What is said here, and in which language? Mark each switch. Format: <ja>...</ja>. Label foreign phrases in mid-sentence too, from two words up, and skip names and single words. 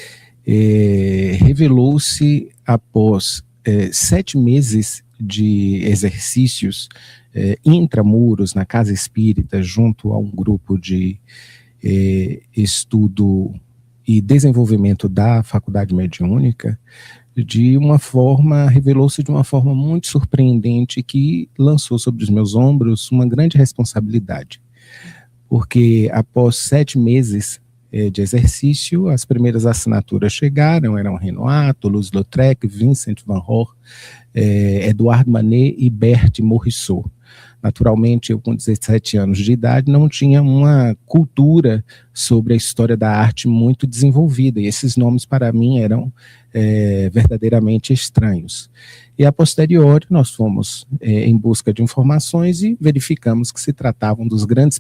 <pt>revelou-se após 7 meses de exercícios intramuros na Casa Espírita, junto a um grupo de estudo e desenvolvimento da Faculdade Mediúnica, revelou-se de uma forma muito surpreendente que lançou sobre os meus ombros uma grande responsabilidade. Porque após 7 meses de exercício, as primeiras assinaturas chegaram, eram Renoir, Toulouse-Lautrec, Vincent van Gogh, Edouard Manet e Berthe Morisot. Naturalmente, eu com 17 anos de idade não tinha uma cultura sobre a história da arte muito desenvolvida, e esses nomes para mim eram verdadeiramente estranhos. E</pt> <la>a posteriori</la> <pt>nós fomos em busca de informações e verificamos que se tratavam dos grandes</pt>